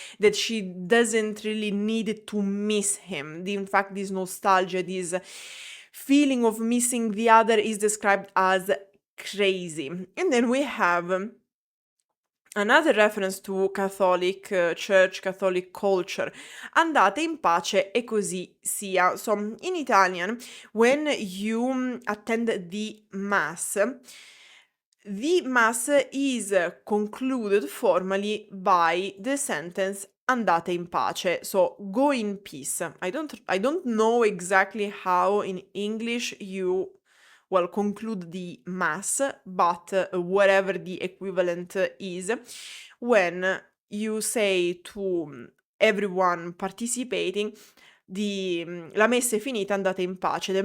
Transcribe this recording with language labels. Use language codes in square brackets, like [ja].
[en] That she doesn't really need to miss him. In fact, this nostalgia, this feeling of missing the other is described as crazy. And then we have another reference to Catholic Church, Catholic culture. [it] Andate in pace e così sia. [en] So in Italian, when you attend the Mass, the Mass is concluded formally by the sentence [it] andate in pace, [en] so go in peace. I don't know exactly how in English you conclude the Mass, but whatever the equivalent is, when you say to everyone participating, [it] la messa è finita, andate in pace.